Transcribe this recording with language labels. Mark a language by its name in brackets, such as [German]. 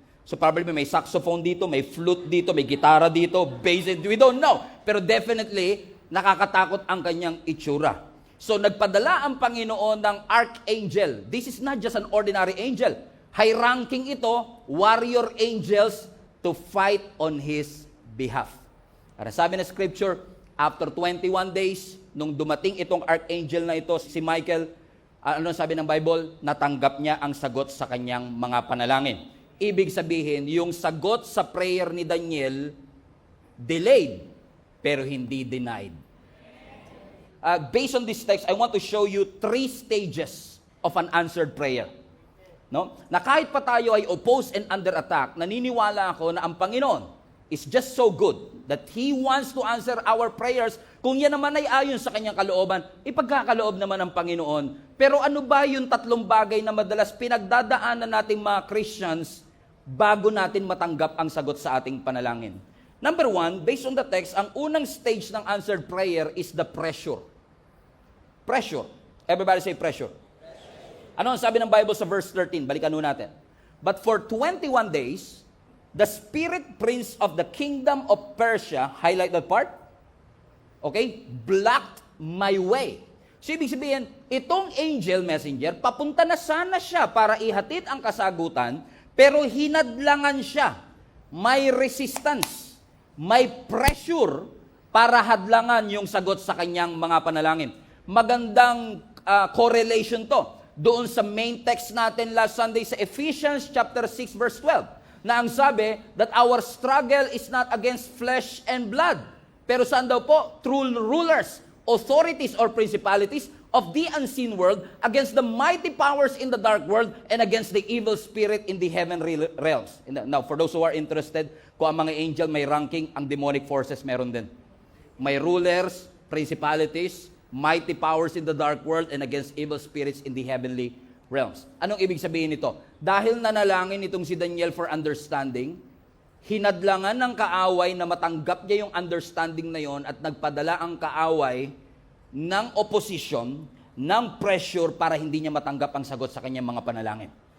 [Filipino] So probably may saxophone dito, may flute dito, may gitara dito, bass, [English] we don't know. [Filipino] Pero definitely, nakakatakot ang kanyang itsura. So nagpadala ang Panginoon ng archangel. [English] This is not just an ordinary angel. High ranking ito, warrior angels to fight on His behalf. [Filipino] Para sabi ng Scripture, after 21 days, nung dumating itong archangel na ito, si Michael, ano sabi ng Bible? Natanggap niya ang sagot sa kanyang mga panalangin. Ibig sabihin, yung sagot sa prayer ni Daniel, delayed, pero hindi denied. [English] Based on this text, I want to show you 3 stages of an answered prayer. No? [Filipino] Na kahit pa tayo ay [English] opposed and under attack, [Filipino] naniniwala ako na ang Panginoon [English] is just so good that He wants to answer our prayers. [Filipino] Kung yan naman ay ayon sa kanyang kalooban, ipagkakaloob naman ng Panginoon. Pero ano ba yung 3 bagay na madalas pinagdadaanan nating mga Christians bago natin matanggap ang sagot sa ating panalangin? [English] Number 1, based on the text, [Filipino] ang unang stage ng [English] answered prayer is the pressure. Pressure. Everybody say pressure. [Filipino] Ano ang sabi ng Bible sa verse 13? Balikan nun natin. [English] But for 21 days, the spirit prince of the kingdom of Persia, highlight that part, okay, blocked my way. [Filipino] So, ibig sabihin, itong angel messenger, papunta na sana siya para ihatid ang kasagutan, pero hinadlangan siya. May resistance, may pressure para hadlangan yung sagot sa kanyang mga panalangin. Magandang correlation to doon sa main text natin last Sunday sa Ephesians chapter 6 verse 12, na ang sabi [English] that our struggle is not against flesh and blood, [Filipino] pero saan daw po? [English] Through rulers, authorities or principalities of the unseen world, against the mighty powers in the dark world, and against the evil spirit in the heavenly realms. Now, for those who are interested, [Filipino] kung ang mga angel may ranking, ang demonic forces meron din. [English] May rulers, principalities, mighty powers in the dark world, and against evil spirits in the heavenly realms. [Filipino] Anong ibig sabihin nito? Dahil nanalangin itong si Daniel for understanding, hinadlangan ng kaaway na matanggap niya yung understanding na yon at nagpadala ang kaaway ng opposition, ng pressure para hindi niya matanggap ang sagot sa kanyang mga panalangin.